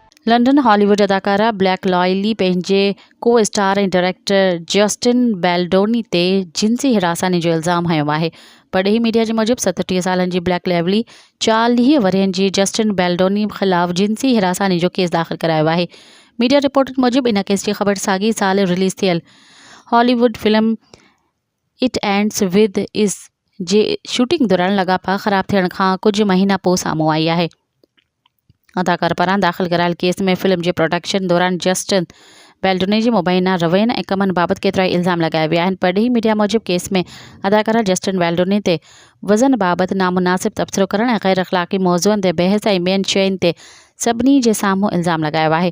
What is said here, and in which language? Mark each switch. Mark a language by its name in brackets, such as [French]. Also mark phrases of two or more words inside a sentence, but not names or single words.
[Sindhi] लंडन हॉलीवुड अदाकारा ब्लैक लाइवली पंहिंजे को स्टार ऐं डायरेक्टर जस्टिन बेल्डोनी ते जिनसी हिरासानी जो इल्ज़ाम हयो आहे। परॾेही मीडिया जे मूजिबि 37 सालनि जी ब्लैक लाइवली 40 वरहनि जी जस्टिन बेल्डोनी ख़िलाफ़ जिनसी हिरासानी जो केस दाख़िल करायो आहे। [English] media report [Sindhi] मूजिबि इन केस जी ख़बर साॻी साल रिलीज़ थियल हॉलीवुड फिल्म इट एंड्स विद इज़ जे शूटिंग दौरान लाॻापा ख़राब थियण खां कुझु महीना पोइ साम्हूं आई आहे। अदाकार पारां दाख़िल करायल केस में फिल्म जे प्रोडक्शन दौरान जस्टिन बेल्डोनी जे मुबैना रवैयनि ऐं कमनि बाबति केतिरा ई इल्ज़ाम लगाया विया आहिनि। परॾेही मीडिया मूजिबि केस में अदाकारा जस्टिन बेल्डोनी ते वज़न बाबति नामुनासिब तबसरो करण ऐं गैर अख़लाक़ी मौज़ुअनि ते बहस ऐं ॿियनि शयुनि ते सभिनी जे साम्हूं इल्ज़ाम लगायो आहे।